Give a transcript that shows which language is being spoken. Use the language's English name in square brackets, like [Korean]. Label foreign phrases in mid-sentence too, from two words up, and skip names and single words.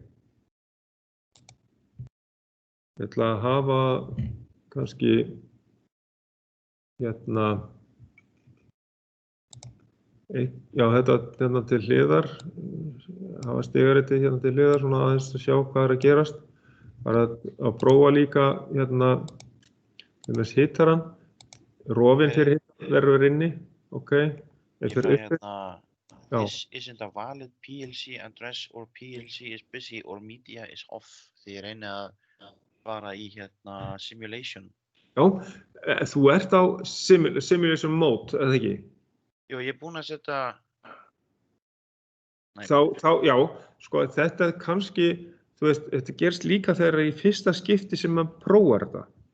[Icelandic] Ég ætla að hafa kannski hérna já, þetta hérna til hliðar, hafa stigaritið hérna til hliðar svona aðeins að sjá hvað er að gerast. Bara að prófa líka hérna með hittaran, rofin fyrir hittar verður inni, ok. Ég fæ hérna, [English] this isn't a valid PLC address or PLC is busy or media is off [Icelandic] því ég reyni að fara í hérna simulation. Já, þú ert á [English] simulation mode, [Icelandic] eða ekki? Jú, ég er búinn að setja... Þá, já, sko, þetta kannski, þú veist, þetta gerst líka þegar í fyrsta skipti sem maður prófar þetta.